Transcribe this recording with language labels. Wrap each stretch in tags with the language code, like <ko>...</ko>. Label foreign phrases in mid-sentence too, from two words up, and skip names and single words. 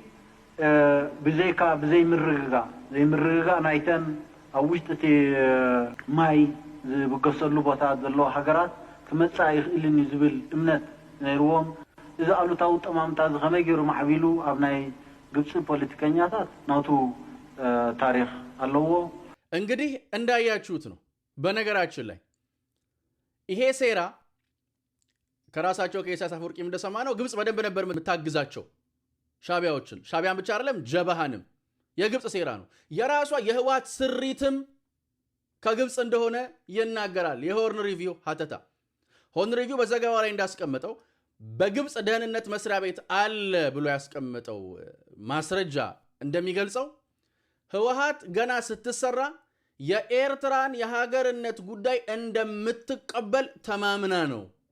<ti>ብዘይ ምርግጋ ናይተን ኣብ ውሽጢ እቲ ማይ ዝብገሰሉ ቦታ ዘለዎ ሃገራት ክመፃ ይኽእልን ዝብል እምነት ነይርዎም እዚ ኣሉታዊ ጠማምታ እዚ ከመይ ገይሩ ማዕቢሉ ኣብ ናይ ግብፂ ፖለቲከኛታት ናቱ ታሪክ ኣለዎ።</ti> <am>እንግዲህ እንዳያችሁት ነው። በነገራችን ላይ ይሄ ሴራ ከራሳቸው ከኢሳያስ አፈወርቂም እንደሰማ ነው ግብፅ በደንብ ነበር የምታግዛቸው ሻቢያዎችን። ሻቢያን ብቻ አይደለም ጀበሃንም የግብፅ ሴራ ነው። የራሷ የህወሓት ስሪትም ከግብፅ እንደሆነ ይናገራል። የሆርን ሪቪው ሀተታ ሆርን ሪቪው በዘገባው ላይ እንዳስቀመጠው በግብፅ ደህንነት መስሪያ ቤት አለ ብሎ ያስቀመጠው ማስረጃ እንደሚገልጸው ህወሓት ገና ስትሰራ የኤርትራን የሀገርነት ጉዳይ እንደምትቀበል ተማምና ነው።</am>